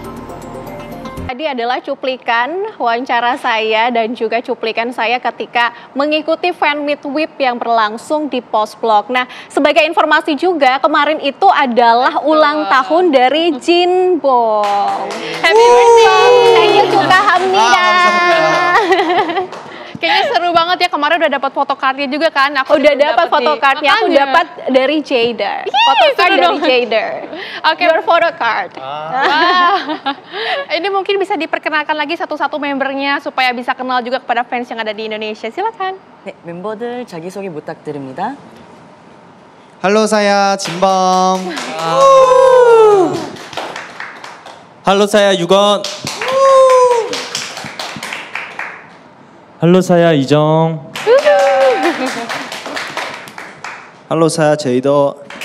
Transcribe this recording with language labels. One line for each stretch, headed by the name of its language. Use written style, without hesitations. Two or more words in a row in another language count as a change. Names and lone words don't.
Indonesian: Tadi adalah cuplikan wawancara saya dan juga cuplikan saya ketika mengikuti
English: fan meet
Indonesian: WIP yang berlangsung di Post-Blok. Nah, sebagai informasi juga, kemarin itu adalah ulang tahun dari Jinbong.
English: Happy birthday! Thank you juga Hamida.
Indonesian: Kayaknya seru banget ya, kemarin udah dapat photocardnya juga kan? Aku udah dapat photocardnya, aku dapat dari Jada. Photocard dari Jada. Oke,
English: your photocard.
Indonesian: Wow. Ini mungkin bisa diperkenalkan lagi satu-satu membernya supaya bisa kenal juga kepada fans yang ada di Indonesia. Silakan.
Korean: 네, 멤버들 자기소개 부탁드립니다.
Indonesian: Halo, saya Jinbong. Halo, saya Yugon. Halo, saya 이정. Halo, saya 제이더.